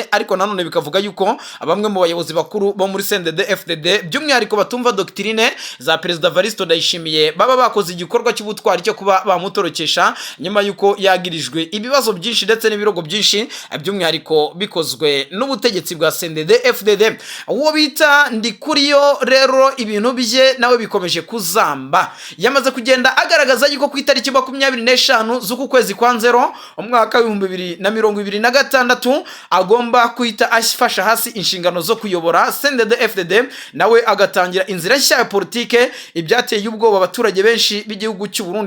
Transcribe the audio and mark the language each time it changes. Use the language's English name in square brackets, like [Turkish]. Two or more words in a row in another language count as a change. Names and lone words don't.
[Kinyarwanda] Ariko nanone bikavuga yuko bamwe mu bayobozi bakuru bo muri CNDD-FDD by'umwihariko batumva doctrine za Perezida Evaristo Ndayishimiye baba bakoze igikorwa cy'ubutwari cyo kuba bamutorokesha, nyuma yuko yagirijwe ibibazo byinshi ndetse n'ibirogo byinshi by'umwihariko bikozwe n'ubutegetsi bwa CNDD-FDD. Uwo bita Ndikuriyo rero ibintu bye nawe bikomeje kuzamba, yamaze kugenda agaragaza yuko ku itariki 25 z'uku kwezi kwa Nzero umwaka wa 2026 agomba kwita afasha hasi inshingano zo kuyobora CNDD-FDD, nawe agatangira inzira nshya ya politike, ibyateye ubwoba abaturage benshi b'igihugu cy'u Burundi.